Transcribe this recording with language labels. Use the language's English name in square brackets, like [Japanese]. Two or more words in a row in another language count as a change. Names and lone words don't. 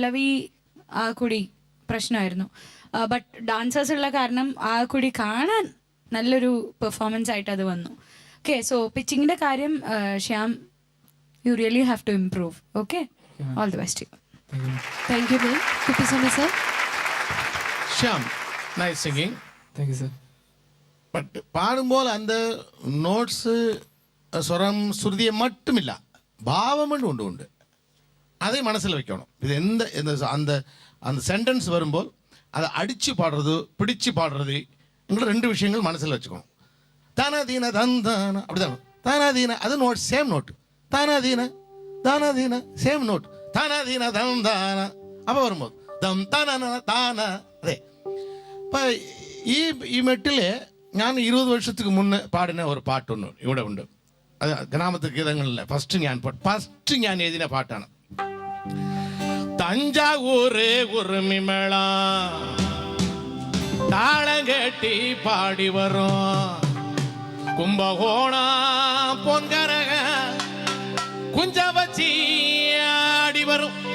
[Malayalam] പല്ലവി കൂടി പ്രശ്നമായിരുന്നു. ബട്ട് ഡാൻസേഴ്സ് ഉള്ള കാരണം ആ കൂടി കാണാൻ നല്ലൊരു പെർഫോമൻസ് ആയിട്ട് അത് വന്നു. ഓക്കെ, സോ പിച്ചിങ്ങിൻ്റെ കാര്യം ശ്യാം, [English] you really have to improve. okay, all the best. thank you ma'am. Kuppiswamy sir. Shyam, nice singing. thank you sir. [Tamil] பட் பாடும்போது அந்த நோட்ஸு [Malayalam] സ്വരം ശ്രുതിയെ [Tamil] மட்டுமில்ல [Malayalam] ഭാവമുണ്ട് ഉണ്ട് [Tamil] அதை மனசில் வைக்கணும். இது அந்த அந்த சென்டென்ஸ் வரும்போது அதை அடித்து பாடுறது பிடிச்சு பாடுறது எங்களை 2 விஷயங்கள் மனசில் வச்சுக்கணும். தானாதீன தந்தான அப்படிதான் தானாதீன அது நோட் [English] same note. [Tamil] தானாதீன தானாதீன [English] same note. [Tamil] தானாதீன தந்தான அப்போ வரும்போது தம் தான தான അതെ. [Malayalam] അപ്പം ഈ മെട്ടിൽ ഞാൻ 20 വർഷத்துக்கு മുന്നേ പാടുന്ന ഒരു പാട്ടൊന്ന് ഇവിടെ ഉണ്ട്. അത് ഗ്രാമത്തെ ഗീതങ്ങളിലെ ഫസ്റ്റ് ഞാൻ എഴുതിയ പാട്ടാണ്. [Tamil] தஞ்சாவூரு உறுமிமேள தாளம் கட்டி பாடி வரும் கும்பகோண பொன்கரக குஞ்ச வச்சி ஆடி வரும்.